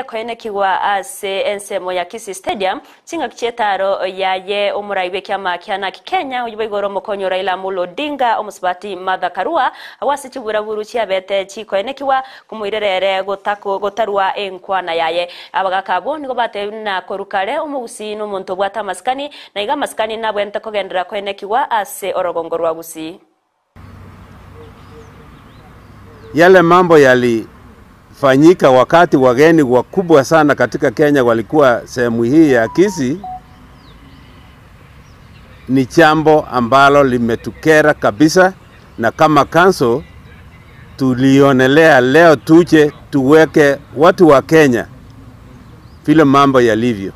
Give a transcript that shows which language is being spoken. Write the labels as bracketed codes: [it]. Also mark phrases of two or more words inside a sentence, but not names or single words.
[guz] koene kigwa ase ensemo ya Kisii Stadium cinga kietaro yaye umuraibe kiama kiana Kenya uyibigoro mukonyo Raila Amolo Odinga omusbati Martha Karua awasi chiburaburu kiabete chikoene kiwa kumwirerere gotarwa enkwana yaye abagaka bo nigo bate na korukare umugusi n'umuntu bwata maskani na iga maskani nabwente kogendera koene kiwa ase orogongorwa Gusii. [sw] Yale mambo yalifanyika wakati wageni wakubwa sana katika Kenya walikuwa sehemu hii ya Kisii, ni jambo ambalo limetukera kabisa, na kama council tulionelea leo tuje tuweke watu wa Kenya vile mambo yalivyo.